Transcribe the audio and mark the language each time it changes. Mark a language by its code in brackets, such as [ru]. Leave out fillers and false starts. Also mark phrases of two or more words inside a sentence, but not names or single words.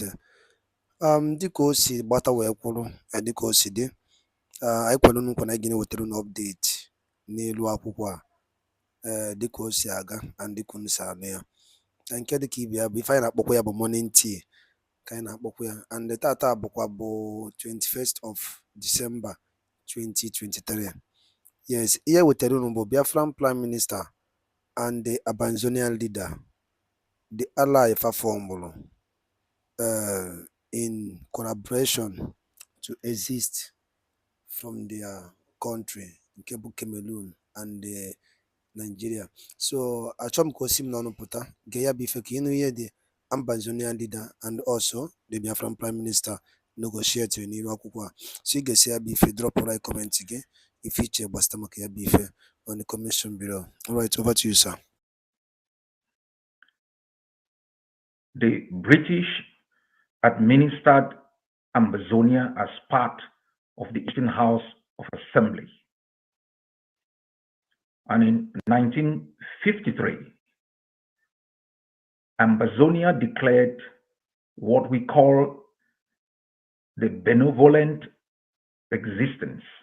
[ig] Dịka o si gbata wee kwụrụ, dịka o si dị, anyị kwere unu nkwa na anyị ga na-ewetara unu ọpdeti n'elu akwụkwọ a, dịka o si aga na dịka unu si anụ ya. Nke dịka ibe ya bụ ife anyị na-akpọkwa ya bụ [en] morning tea [ig] ka anyị na-akpọkwa ya, and tata bụkwa bụ [en] 21st of December 2023. Yes, [ig] ihe wetara unu bụ [en] Biafran Prime Minister and the Ambazonian leader, the ally formed in collaboration to exist from their country, [ig] nke bụ Cameroon and Nigeria. So achọrọ m ka o si m n'ọnụ pụta gee ya bụ ife ka ịnụ ihe [en] the Ambazonian leader and also the Biafran Prime Minister negotiate [ig] n'iru akwụkwọ a. So ị ga-esi ya bụ ife [en] drop right comment [ig] gị ife iche gbasata maka ya bụ ife [en] on the commission below. All right, over to you, sir. The British administered Ambazonia as part of the Eastern House of Assembly. And in 1953, Ambazonia declared what we call the benevolent existence.